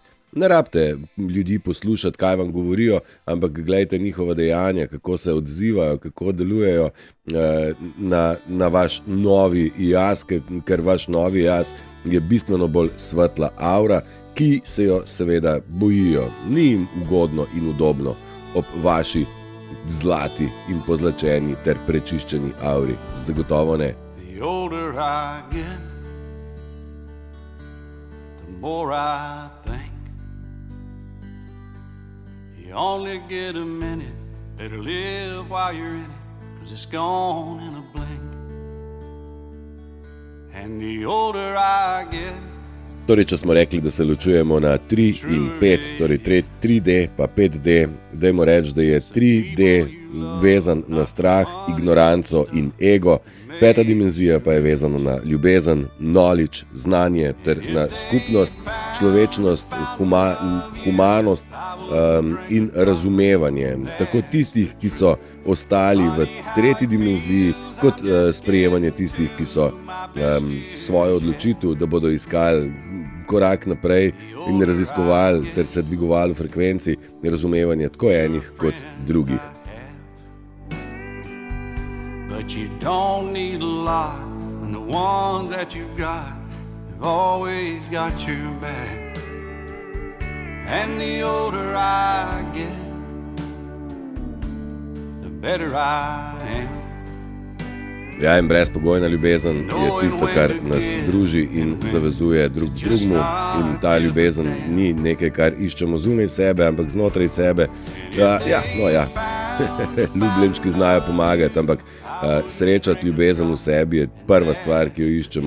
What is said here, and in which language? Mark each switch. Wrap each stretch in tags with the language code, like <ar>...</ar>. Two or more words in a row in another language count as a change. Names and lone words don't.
<sl>Ne rabite ljudi poslušati, kaj vam govorijo, ampak gledajte njihova dejanja, kako se odzivajo, kako delujejo na vaš novi jaz, ker vaš novi jaz je bistveno bolj svetla aura, ki se jo seveda bojijo. Ni jim ugodno in udobno ob vaši zlati in pozlačeni ter prečiščeni auri. Zagotovo ne.</sl> <en>The older I get, the more I think you only get a minute, better live while you're in it, 'cause it's gone in a blink. And the older I get,</en> <sl>Torej, če smo rekli, da se ločujemo na 3 in 5, torej 3D pa 5D, dajmo reči, da je 3D vezan na strah, ignoranco in ego, 5. dimenzija pa je vezana na ljubezen, knowledge, znanje ter na skupnost, človečnost, humanost in razumevanje. Tako tistih, ki so ostali v 3. dimenziji, kot sprejemanje tistih, ki so svojo odločitev, da bodo iskali korak naprej in raziskovali ter se dvigovali v frekvenci razumevanja tako enih kot drugih.</sl> <en>but you don't need a lot when the ones that you got have always got your back. And the older I get, the better I am.</en> <sl>Ja, in brezpogojna ljubezen je tisto, kar nas druži in zavezuje drug drugmu, in ta ljubezen ni nekaj, kar iščemo zunaj sebe, ampak znotraj sebe. Ljubljenčki znajo pomagati, ampak srečati ljubezen v sebi je prva stvar, ki jo iščemo.</sl>